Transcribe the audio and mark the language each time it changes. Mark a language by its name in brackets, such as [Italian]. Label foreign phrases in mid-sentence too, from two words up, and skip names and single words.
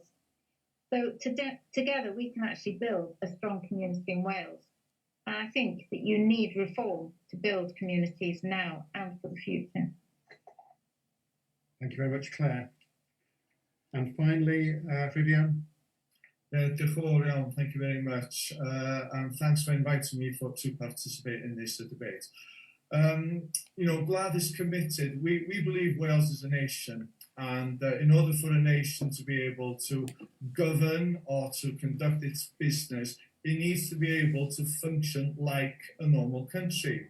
[English] So together we can actually build a strong community in Wales. And I think that you need reform to build communities now and for the future. Thank you very much, Claire. And finally, Vivian. [Welsh] Diolch yn fawr iawn, [English] thank you very much. And thanks for inviting me to participate in this debate. GLAD is committed. We believe Wales is a nation, and in order for a nation to be able to govern or to conduct its business, it needs to be able to function like a normal country.